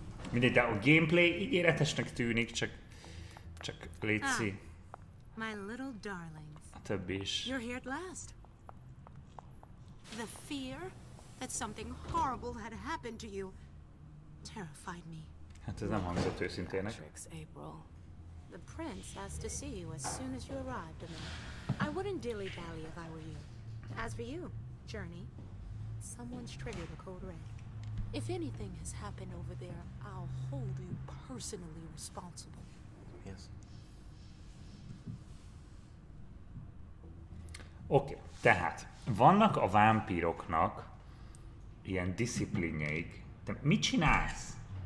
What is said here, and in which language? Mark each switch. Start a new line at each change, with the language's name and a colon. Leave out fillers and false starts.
Hungarian: Mindegy, de a gameplay ígéretesnek tűnik, csak létszi.
English: My little darlings.
Hungarian: A többi is.
English: You're here at last. The fear that something horrible had happened to you terrified me.
Hungarian: Hát ez nem hangzott őszintének.
English: The prince asked to see you as soon as you arrived, I wouldn't dilly-dally if I were you. As for you, Journey, someone's triggered the code red. If anything has happened over there, I'll hold you personally responsible. Yes.
Hungarian: Oké, tehát vannak a vámpíroknak ilyen disziplinjeik. Te mit csinálsz?